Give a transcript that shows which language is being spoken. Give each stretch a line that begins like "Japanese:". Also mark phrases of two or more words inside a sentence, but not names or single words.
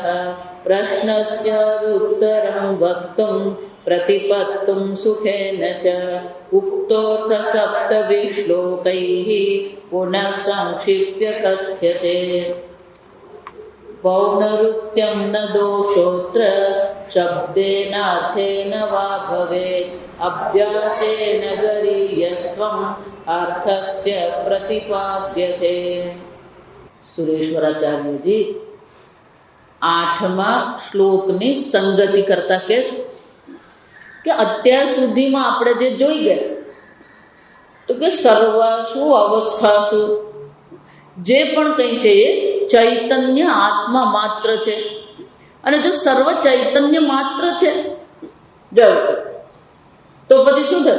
Sanskrit: प्रश्नस्य उत्तरं वक्तुं प्रतिपत्तुं सुखेन च उक्तोऽर्थसप्तभिः श्लोकैः पुनः संक्षिप्य कथ्यते। पौनरुक्त्यं न दोषोऽत्र शब्देनार्थेन वा भवेत् अभ्यासेन गरीयस्त्वम् अर्थश्च प्रतिपाद्यते।
Gujarati: સુરેશ્વરાચાર્ય जी 8મા શ્લોકની સંગતિ કરતા કહે છે કે અત્યાર સુધીમાં આપણે જે જોઈ ગયા તો કે સર્વાસુ અવસ્થાસુ જે પણ કંઈ છે એ ચૈતન્ય આત્મા માત્ર છે અને જો સર્વ ચૈતન્ય માત્ર છે તો પછી શું થાય?